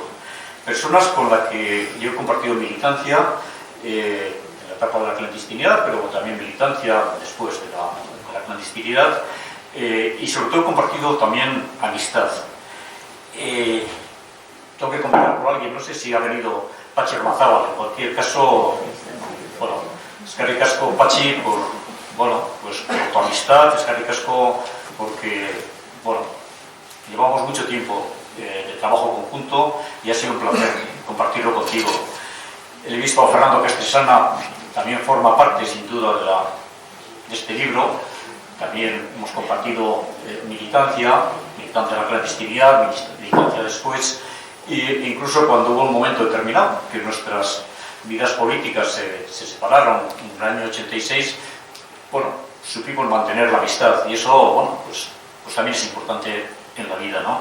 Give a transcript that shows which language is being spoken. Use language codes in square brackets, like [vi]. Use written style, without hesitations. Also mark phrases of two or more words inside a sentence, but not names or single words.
[es] Personas con las que yo he compartido militancia en la etapa de la clandestinidad, pero también militancia después de la clandestinidad, y sobre todo he compartido también amistad. Tengo que comentar por alguien, no sé si ha venido Patxi Ormazábal, en cualquier caso, bueno, [eu] eskerrik asko [es] Patxi por tu amistad, [eu] eskerrik asko [es] porque, bueno, llevamos mucho tiempo de trabajo conjunto y ha sido un placer compartirlo contigo. El obispo Fernando Castresana también forma parte, sin duda, de este libro. También hemos compartido militancia en la clandestinidad, militancia después, e incluso cuando hubo un momento determinado que nuestras vidas políticas se separaron en el año 86, bueno, supimos mantener la amistad y eso, bueno, pues también es importante en la vida, ¿no?